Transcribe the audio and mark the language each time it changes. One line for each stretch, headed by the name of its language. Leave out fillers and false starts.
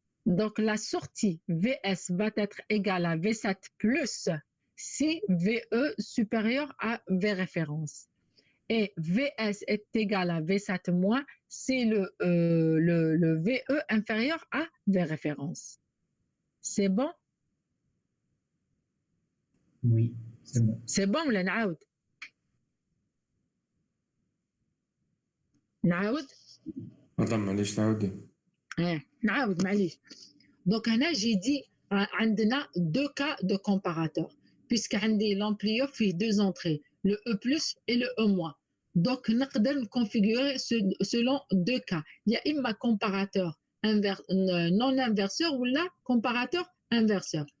French: Donc, la sortie VS va être égale à V7 plus si VE supérieur à V référence. Et VS est égal à V7 moins si le VE inférieur à V référence. C'est bon? Oui, c'est bon. C'est bon
Arabic: ولا نعاود؟ نعاود؟ مدام معليش تعاودي. نعاود معليش.
French: Donc
Arabic: هنا
French: j'ai dit
Arabic: عندنا
French: deux cas de comparateur puisque
Arabic: عندي
French: l'ampliope fait deux entrées, le E+ et le E-. Donc
Arabic: نقدر
French: configurer selon deux cas. Il y a
Arabic: إما
French: comparateur non inverseur ou là comparateur inverseur.